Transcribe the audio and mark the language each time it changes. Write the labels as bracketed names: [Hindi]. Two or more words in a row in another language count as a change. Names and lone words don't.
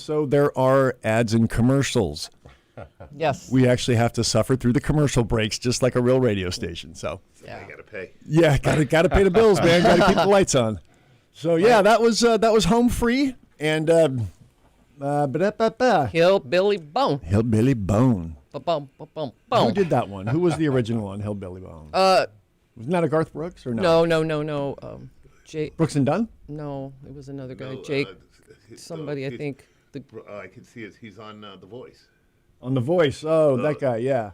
[English] So there are ads and commercials. Yes. We actually have to suffer through the commercial breaks just like a real radio station. So I gotta pay. yeah, gotta pay the bills, man. Gotta keep the lights on. So yeah, that was home free and Hillbilly Bone. Hillbilly Bone. Ba-bum, ba-bum, Who bum. did that one? Who was the original one, Hillbilly Bone? Wasn't that a Garth Brooks or no? No. Jake. Brooks and Dunn? No, it was another guy. Jake. Somebody, I think. I can see he's on The Voice. On The Voice. Oh, that guy. Yeah.